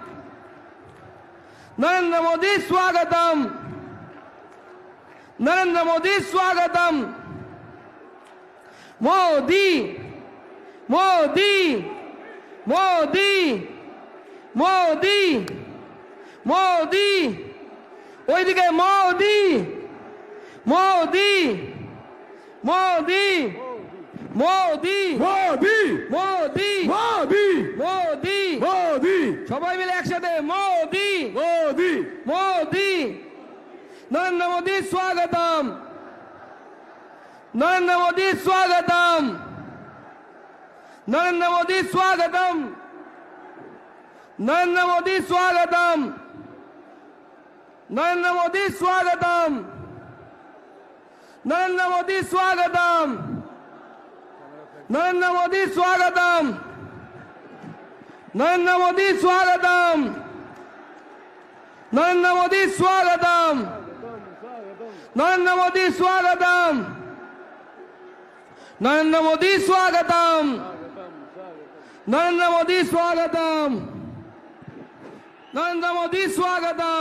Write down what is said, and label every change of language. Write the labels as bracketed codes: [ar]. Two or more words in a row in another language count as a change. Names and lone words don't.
[hi] नरेंद्र मोदी स्वागतम, नरेंद्र मोदी स्वागतम, मोदी मोदी मोदी मोदी मोदी ওইদিকে মোদি মোদি মোদি মোদি [bn] মোদি মোদি মোদি মোদি মোদি সবাই মিলে একসাথে মোদি মোদি মোদি নরেন্দ্র মোদি স্বাগতম, নরেন্দ্র মোদি স্বাগতম, নরেন্দ্র মোদি স্বাগতম, নরেন্দ্র মোদি স্বাগতম, नरेंद्र मोदी स्वागतम, [hi] नरेंद्र मोदी स्वागतम, नरेंद्र मोदी स्वागतम, नरेंद्र मोदी स्वागतम, नरेंद्र मोदी स्वागतम, नरेंद्र मोदी स्वागतम, नरेंद्र मोदी स्वागतम, नरेंद्र मोदी स्वागतम, नरेंद्र मोदी स्वागतम,